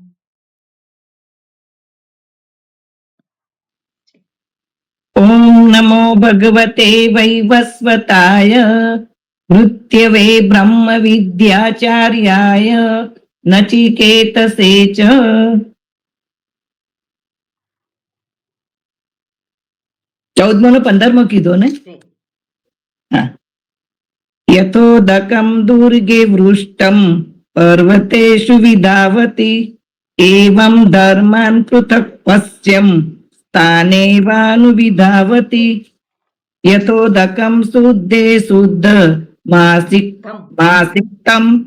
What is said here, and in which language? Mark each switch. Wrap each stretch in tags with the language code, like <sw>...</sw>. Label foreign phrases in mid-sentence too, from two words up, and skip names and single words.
<sa>ॐ नमो भगवते वैवस्वताय मृत्यवे ब्रह्मविद्याचार्याय नचिकेतसे च।</sa> <gu>14મો ને 15મો કીધો ને?</gu> <sa>यथोदकं दुर्गे वृष्टं पर्वतेषु विधावति एवं धर्मान् पृथक् पश्यं स्थानेवानुविधावति यथोदकं शुद्धे शुद्ध मासिक्तं</sa>